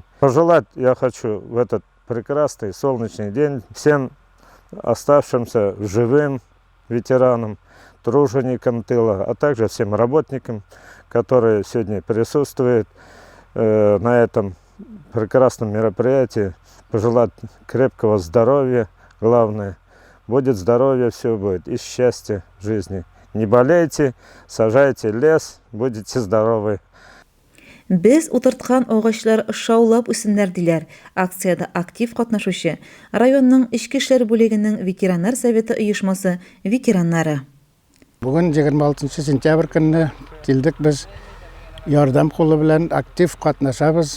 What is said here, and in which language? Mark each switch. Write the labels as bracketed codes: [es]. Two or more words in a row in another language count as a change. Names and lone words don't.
[ru] Пожелать я хочу в этот прекрасный солнечный день всем оставшимся живым ветеранам, труженикам тыла, а также всем работникам, которые сегодня присутствуют на этом прекрасном мероприятии. Пожелать крепкого здоровья, главное. Будет здоровье, все будет, и счастье в жизни. Не болейте, сажайте лес, будете здоровы. [tt] Без утырткан агачлар шаулап үсеннәр диләр. Акциядә актив катнашучы районның Ичке эшләр бүлегенең ветераннар советы оешмасы ветераннары. Бүген 26 сентябрь көнне килдек без ярдәм кулы белән актив катнашабыз.